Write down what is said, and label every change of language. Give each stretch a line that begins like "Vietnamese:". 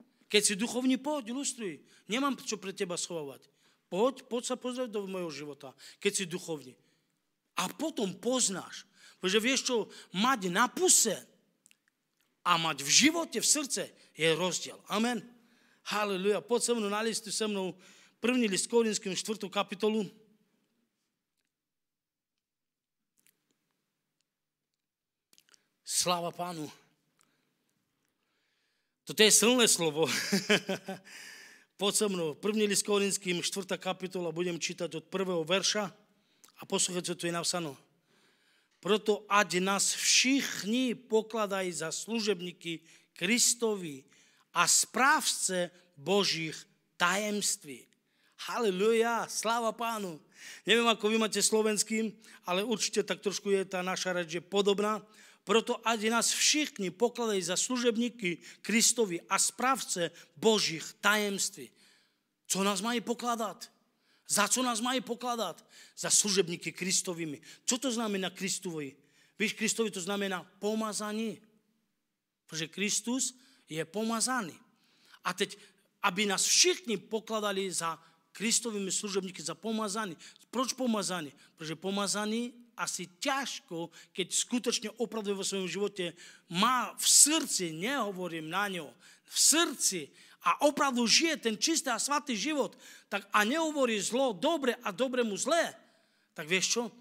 Slovak: Keď si duchovní, poď, ilustruj. Nemám čo pre teba schovávať. Poď sa pozrieť do mojho života, keď si duchovní. A potom poznáš. Pretože vieš čo, mať na puse a mať v živote, v srdce je rozdiel. Amen. Halleluja. Poď se mnou, nalistuj se mnou 1. list Korinským 4. kapitolu. Sláva Pánu. Toto je silné slovo. Poď so mnou. 1. list Korinským, 4. kapitola, budem čítať od 1. verša a poslúchať, čo tu je napsáno.
Czech: Proto ať nás všichni pokladají za služebníky Kristovi a správce Božích tajemství.
Slovak: Haleluja, sláva Pánu. Neviem, ako vy máte slovenský, ale určite tak trošku je tá naša reč podobná.
Czech: Proto ať nás všichni pokladají za služebníky Kristovi a správce Božích tajemství. Co nás mají pokladať? Za co nás mají pokladať? Za služebníky Kristovými.
Slovak: Čo to znamená Kristovi?
Czech: Víš, Kristovi to znamená pomazaní. Protože Kristus je pomazaný. A teď, aby nás všichni pokladali za Kristovými služebníky, za pomazaní. Proč pomazaní?
Slovak: Protože pomazaní asi ťažko, keď skutočne opravdu vo svojom živote má v srdci, nehovorím na ňo, v srdci a opravdu žije ten čistý a svatý život, tak a nehovorí zlo dobre a dobrému zlé, tak vieš čo?